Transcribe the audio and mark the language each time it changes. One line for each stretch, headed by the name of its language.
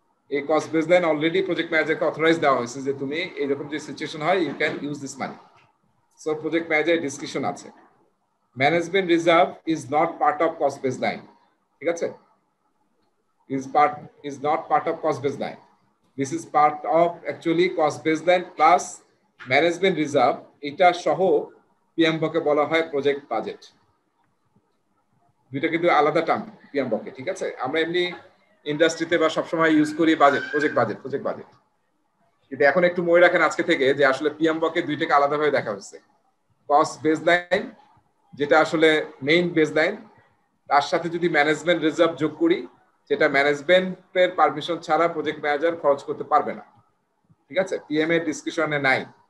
Bangla: এই cost base line already project ম্যানেজারকে authorize দেওয়া হয়েছে যে তুমি এইরকম যে সিচুয়েশন হয়,
English: You can use this money.
Bangla: So project ম্যানেজারের ডিসক্রিপশন আছে।
English: management reserve is not part of cost base line,
Bangla: ঠিক আছে,
English: is not part of cost baseline. This is part of actually cost baseline plus management reserve,
Bangla: এটা সহ পিএমবকে বলা হয় project budget. দুইটা কিন্তু আলাদা টার্ম পিএমবকে, ঠিক আছে। আমরা এমনি ইন্ডাস্ট্রিতে বা সবসময় ইউজ করি budget, project budget, project budget, কিন্তু এখন একটু মনে রাখেন আজকে থেকে যে আসলে পিএমবকে দুইটাকে আলাদাভাবে দেখা হচ্ছে। কস্ট বেসলাইন যেটা আসলে মেইন বেসলাইন, তার সাথে যদি ম্যানেজমেন্ট রিজার্ভ যোগ করি, সেটা ম্যানেজমেন্টের পারমিশন ছাড়া প্রজেক্ট ম্যানেজার খরচ করতে পারবে না, ঠিক আছে, পিএম এর ডিসকাশনে নাই।